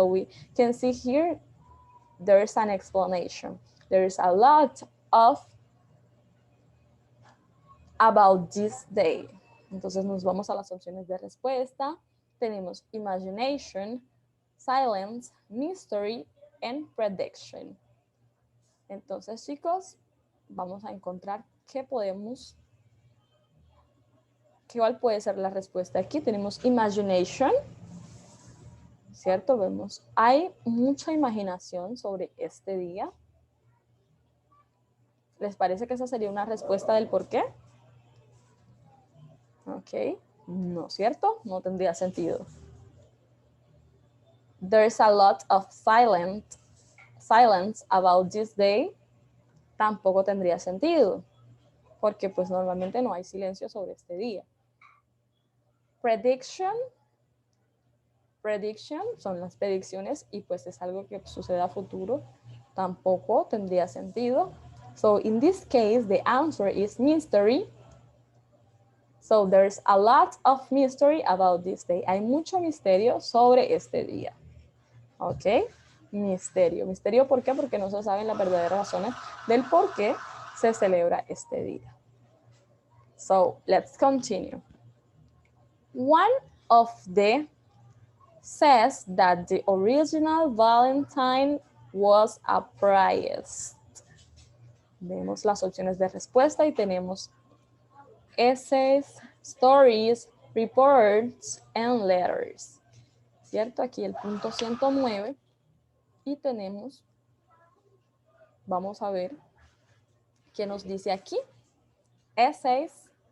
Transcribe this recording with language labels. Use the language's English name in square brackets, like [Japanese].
[English] So we can see here, there's an explanation. There's a lot of about this day. [Spanish] Entonces nos vamos a las opciones de respuesta. Tenemos imagination, silence, mystery, and prediction. Entonces, chicos, vamos a encontrar cuál puede ser la respuesta. Aquí tenemos imagination, ¿cierto? Vemos, hay mucha imaginación sobre este día. ¿Les parece que esa sería una respuesta del por qué? Ok, no, ¿cierto? No tendría sentido. [English] There's a lot of silence about this day. [Spanish] Tampoco tendría sentido, porque pues normalmente no hay silencio sobre este día. Prediction son las predicciones y pues es algo que sucede a futuro. Tampoco tendría sentido. [English] So in this case, the answer is mystery. So there's a lot of mystery about this day. [Spanish] Hay mucho misterio sobre este día. ¿Ok? Misterio. ¿Misterio por qué? Porque no se saben las verdaderas razones del por qué se celebra este día. [English] So let's continue. One of the says that the original Valentine was a priest. [Spanish] Vemos las opciones de respuesta y tenemos essays, stories, reports, and letters. ¿Cierto? Aquí el punto 109. Y tenemos, vamos a ver qué nos dice aquí. Essays.